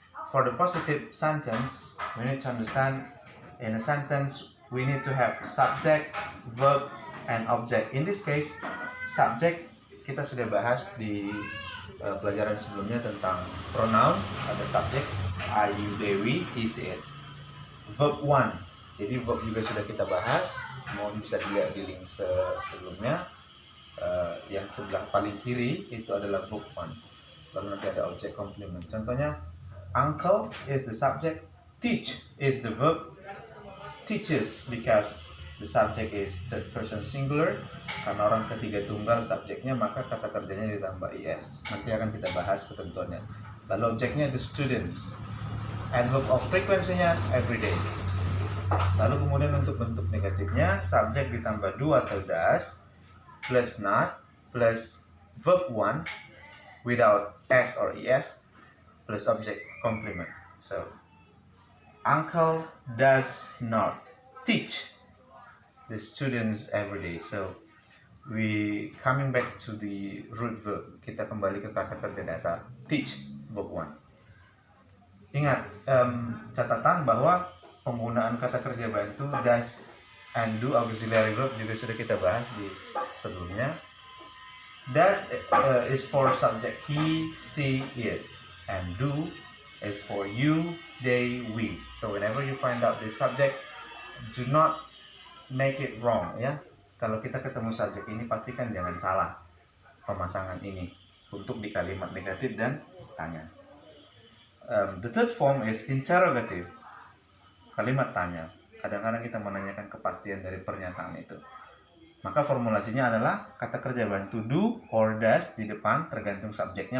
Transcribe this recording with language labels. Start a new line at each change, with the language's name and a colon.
English: For the positive sentence, we need to understand in a sentence we need to have subject, verb, and object. In this case,
Indonesian: subject kita sudah bahas di pelajaran sebelumnya tentang pronoun. Ada subject, I, you, Dewi, he, she, it.
English: Verb 1.
Indonesian: Jadi verb juga sudah kita bahas. Mohon bisa dilihat di link sebelumnya. Yang sebelah paling kiri itu adalah verb 1. Lalu nanti ada object complement.
English: Contohnya, uncle is the subject, teach is the verb. Teaches because the subject is third person singular.
Indonesian: Karena orang ketiga tunggal subjeknya, maka kata kerjanya ditambah is. Nanti akan kita bahas ketentuannya. Lalu objeknya
English: the students. Adverb of frequency-nya everyday.
Indonesian: Lalu kemudian untuk bentuk negatifnya, subjek ditambah do atau does, plus not, plus verb 1 without s or es, plus object complement.
English: So, uncle does not teach the students every day. So, we coming back to the root verb.
Indonesian: Kita kembali ke kata kerja dasar. Teach, verb 1. Ingat, catatan bahwa penggunaan kata kerja bantu does and do auxiliary verb juga sudah kita bahas di sebelumnya.
English: Does is for subject he, she, it, and do is for you, they, we. So whenever you find out the subject, do not make it wrong, ya.
Indonesian: Kalau kita ketemu subjek ini, pastikan jangan salah pemasangan ini untuk di kalimat negatif dan tanya.
English: The third form is interrogative,
Indonesian: kalimat tanya. Kadang-kadang kita menanyakan kepastian dari pernyataan itu. Maka formulasinya adalah kata kerja bantu do or does di depan, tergantung subjeknya.